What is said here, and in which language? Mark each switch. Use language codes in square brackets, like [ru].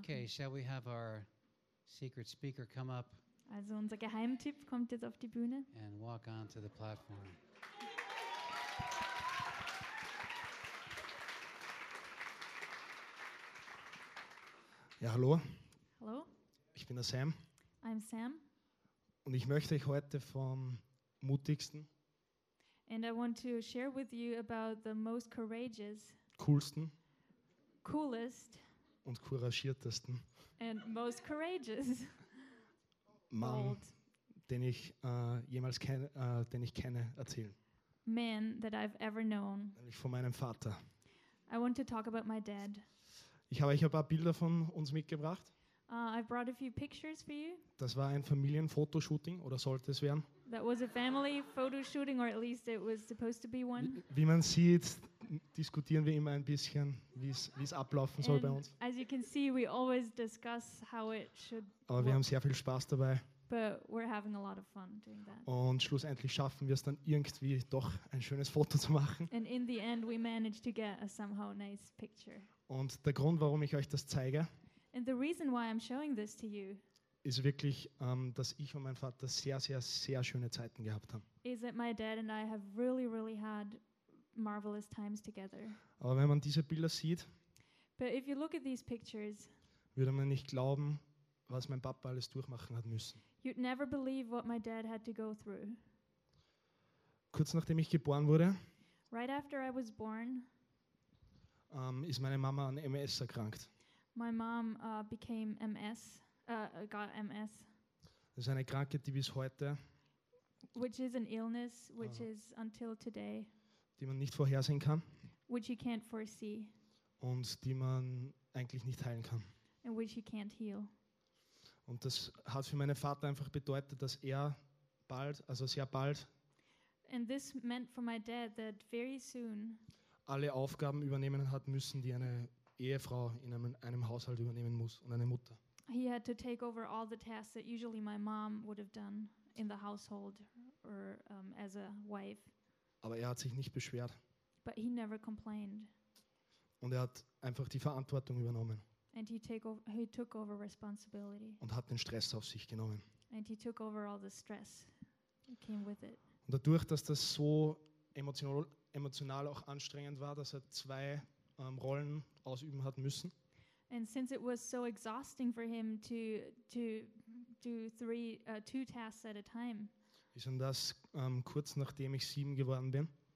[en] Okay, shall we have our secret speaker come up? [de] Also unser Geheimtipp kommt jetzt auf die Bühne. [en] And walk on to the platform. [de] Ja, hallo. Hallo. Ich bin der Sam. [en] I'm Sam. [de] Und ich möchte euch heute vom Mutigsten [en] and I want to share with you about the most courageous [de] coolsten. [en] Coolest. [de] Und couragiertesten. [en] And most courageous. [de] Mann, den ich jemals kenne, den ich kenne, erzählen. [en] Man that I've ever known. [de] Nämlich von meinem Vater. [en] I want to talk about my dad. [de] Ich habe euch ein paar Bilder von uns mitgebracht. [en] I brought a few pictures for you. [de] Das war ein Familienfotoshooting oder sollte es werden? [en] That was a family photo shooting, or at least it was supposed to be one. [de] Wie man sieht, diskutieren wir immer ein bisschen, wie es ablaufen soll bei uns. [en] As you can see, we always discuss how it should. [de] Aber wir haben sehr viel Spaß dabei. [en] But we're having a lot of fun doing that. [de] Und schlussendlich schaffen wir es dann irgendwie doch ein schönes Foto zu machen. [en] And in the end, we managed to get a somehow nice picture. [de] Und der Grund, warum ich euch das zeige, [en] and the reason why I'm showing this to you, [de] ist wirklich, dass ich und mein Vater sehr, sehr, sehr schöne Zeiten gehabt haben. [en] Is that my dad and I have really, really had marvelous times together. [de] Aber wenn man diese Bilder sieht, [en] but if you look at these pictures, [de] würde man nicht glauben, was mein Papa alles durchmachen hat müssen. [en] You'd never believe what my dad had to go through. [de] Kurz nachdem ich geboren wurde, [en] right after I was born, [de] ist meine Mama an MS erkrankt. [en] My mom became MS, got MS. [de] Das ist eine Krankheit, die bis heute, [en] which is an illness, which is until today, [de] die man nicht vorhersehen kann, [en] which you can't foresee, [de] und die man eigentlich nicht heilen kann, [en] and which you can't heal. [de] Und das hat für meinen Vater einfach bedeutet, dass er bald, also sehr bald, [en] and this meant for my dad that very soon, [de] alle Aufgaben übernehmen hat müssen, die eine Ehefrau in einem Haushalt übernehmen muss und eine Mutter. [en] He had to take over all the tasks that usually my mom would have done in the household or as a wife. [de] Aber er hat sich nicht beschwert. [en] But he never complained. [de] Und er hat einfach die Verantwortung übernommen. [en] And he took over responsibility. [de] Und hat den Stress auf sich genommen. [en] And he took over all the stress that came with it. [de] Und dadurch, dass das so emotional auch anstrengend war, dass er zwei Rollen ausüben hat müssen. [en] And since it was so exhausting for him to do two tasks at a time. [de] Ist dann das kurz nachdem ich 7 geworden bin.